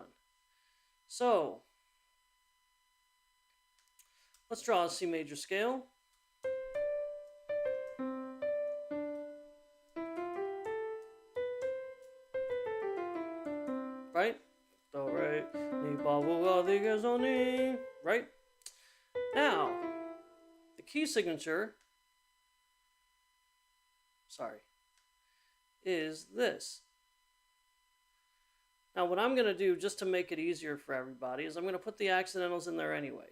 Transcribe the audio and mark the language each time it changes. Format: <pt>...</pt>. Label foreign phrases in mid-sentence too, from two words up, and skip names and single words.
<en>So let's draw a C major scale. Right? Do, re, mi, fa, wo, la, di, ga, so, ni. Right? Now, the key signature, is this. Now, what I'm going to do, just to make it easier for everybody, is I'm going to put the accidentals in there anyway.</en>